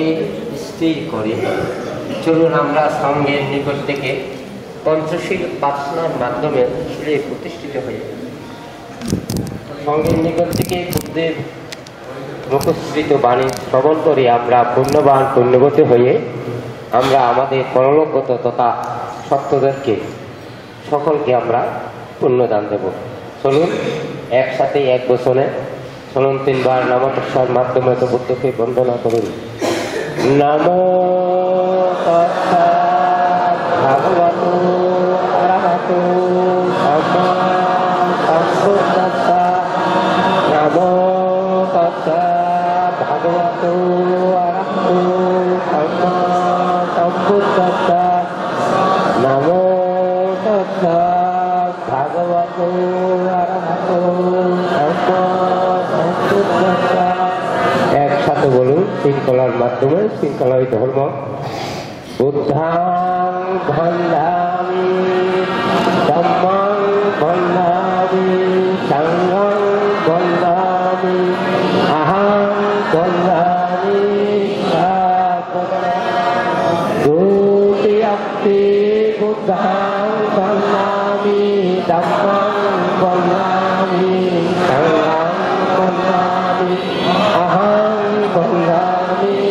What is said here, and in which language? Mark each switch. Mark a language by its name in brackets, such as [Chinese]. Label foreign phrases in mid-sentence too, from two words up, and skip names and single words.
[Bangla] স্থির করে চলুন আমরা সঙ্গের নিকট থেকে পঞ্চশীল প্রার্থনার মাধ্যমে শিলে প্রতিষ্ঠিত হয়ে সঙ্গের নিকট থেকে বুদ্ধের মুখশ্রিত বাণী শ্রবণ করে আমরা পুণ্যবান পুণ্যবতী হয়ে আমরা আমাদের পরলোকগত তথা সত্যদেরকে সকলকে আমরা পুণ্যদান দেব। চলুন একসাথে এক বছরে চলুন 3 বার নামপ্রসার মাধ্যমে তো বুদ্ধকে বন্দনা করুন। [Pali] নমো তস্যা ভগবতো অরহতো সম্মা সম্বুদ্ধস্সা। নমো তস্যা ভগবতো অরহতো সম্মা সম্বুদ্ধস্সা। নমো তস্যা ভগবতো অরহতো সম্মা সম্বুদ্ধস্সা। [Bangla] একসাথে বলুন শৃঙ্খলার মাধ্যমে শৃঙ্খলাই ধর্ম। [Pali] বুদ্ধাং বন্দামি ধম্মাং বন্দামি সংঘং বন্দামি আহং বন্দামি দুতিয়পি বুদ্ধাং বন্দামি ধম্মাং বন্দামি সংঘং বন্দামি আহং বন্দামি